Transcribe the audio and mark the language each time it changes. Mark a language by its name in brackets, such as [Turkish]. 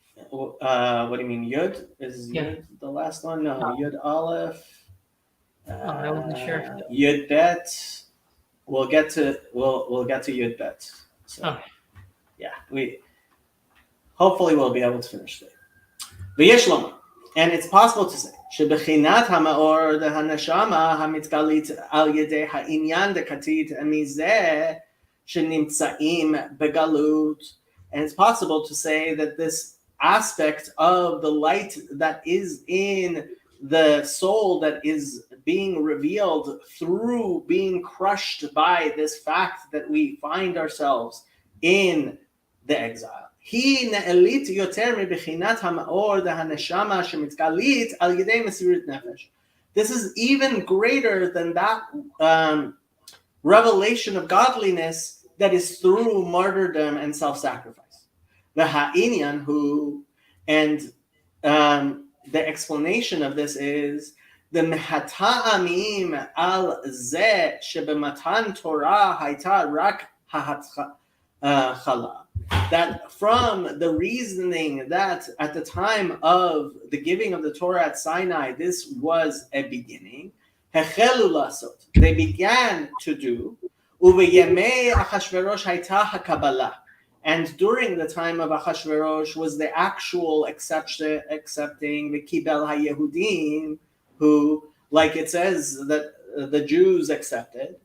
[English] what do you mean, Yud? Is Yeah. Yud the last one? No, Oh. Yud Aleph. I wasn't sure. Yud Bet. We'll get to Yud Bet. So Okay. yeah, hopefully we'll be able to finish it. [Hebrew] V'yesh lomar. [English] And it's possible to say [Hebrew] שבחינת המאור דהנשמה המתגלית על ידי העניין דקתית מזה שנמצאים בגלות. [English] And it's possible to say that this aspect of the light that is in the soul that is being revealed through being crushed by this fact that we find ourselves in the exile. [Hebrew] היא נעלית יותר מבחינת המאור דהנשמה שמתגלית על ידי מסירות נפש. [English] This is even greater than that revelation of godliness that is through martyrdom and self-sacrifice. [Hebrew] והעניין הוא, [English] and the explanation of this is, the [Hebrew] מהטעמים על זה שבמתן תורה הייתה רק ההתחלה. [English] That from the reasoning that at the time of the giving of the Torah at Sinai, this was a beginning. [Hebrew] החלו לעשות. [English] They began to do. [Hebrew] ובימי אחשוורוש הייתה הקבלה. [English] And during the time of Achashverosh was the actual accepting the Kibel HaYehudim, who, like it says, that the Jews accepted.